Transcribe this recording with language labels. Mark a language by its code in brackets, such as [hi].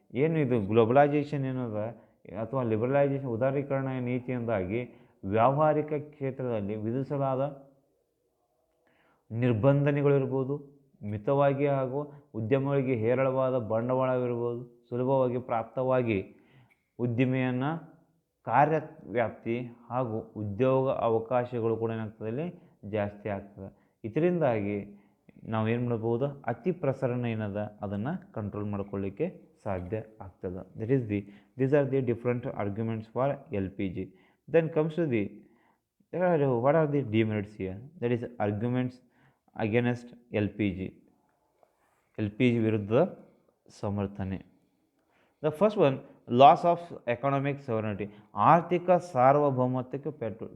[kn] ಏನು ಇದು ಗ್ಲೋಬಲೈಜೇಷನ್ ಏನದ ಅಥವಾ ಲಿಬರಲೈಜೇಷನ್ ಉದಾರೀಕರಣ ನೀತಿಯಿಂದಾಗಿ ವ್ಯಾವಹಾರಿಕ ಕ್ಷೇತ್ರದಲ್ಲಿ ವಿಧಿಸಲಾದ ನಿರ್ಬಂಧನೆಗಳಿರ್ಬೋದು, ಮಿತವಾಗಿ ಹಾಗೂ ಉದ್ಯಮಗಳಿಗೆ ಹೇರಳವಾದ ಬಂಡವಾಳವಿರ್ಬೋದು, ಸುಲಭವಾಗಿ ಪ್ರಾಪ್ತವಾಗಿ ಉದ್ದಿಮೆಯನ್ನು ಕಾರ್ಯವ್ಯಾಪ್ತಿ ಹಾಗೂ ಉದ್ಯೋಗ ಅವಕಾಶಗಳು ಕೂಡ ಏನಾಗ್ತದೆ, ಇಲ್ಲಿ ಜಾಸ್ತಿ ಆಗ್ತದೆ. ಇದರಿಂದಾಗಿ ನಾವೇನು ಮಾಡ್ಬೋದು, ಅತಿ ಪ್ರಸರಣ ಏನದ ಅದನ್ನು ಕಂಟ್ರೋಲ್ ಮಾಡ್ಕೊಳ್ಳಿಕ್ಕೆ ಸಾಧ್ಯ ಆಗ್ತದೆ. [en] These are the different arguments for LPG. Then comes to the what are the demerits here? That is arguments against LPG [kn] ವಿರುದ್ಧ ಸಮರ್ಥನೆ. [en] the first one, loss of economic sovereignty, [kn] ಆರ್ಥಿಕ ಸಾರ್ವಭೌಮತ್ವಕ್ಕೆ ಪೆಟ್ಟು.